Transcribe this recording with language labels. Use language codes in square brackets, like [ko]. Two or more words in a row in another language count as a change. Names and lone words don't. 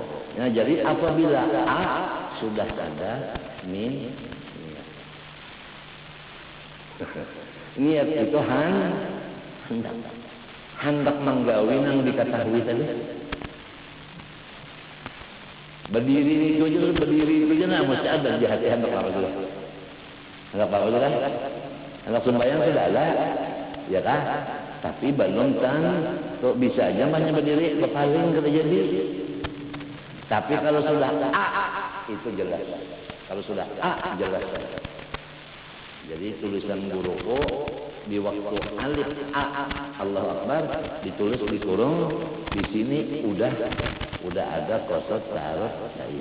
[bjn] Nah, jadi apabila sudah ada niat itu hendak menggawi nang diketahui tadi. Berdiri itu aja nah mesti ada di hati hendak apa dulu. Hendak apa dulu kan? Hendak sembahyang sudah ada, ya kan? Tapi belum kok bisa aja banyak berdiri berpaling kada jadi. Tapi kalau sudah itu jelas. Kalau sudah jelas. Jadi tulisan guruku di waktu alif [ar] Allahu Akbar [bjn] ditulis di kurung, di sini udah ada [ar] qasad ta'aruf [bjn] saya.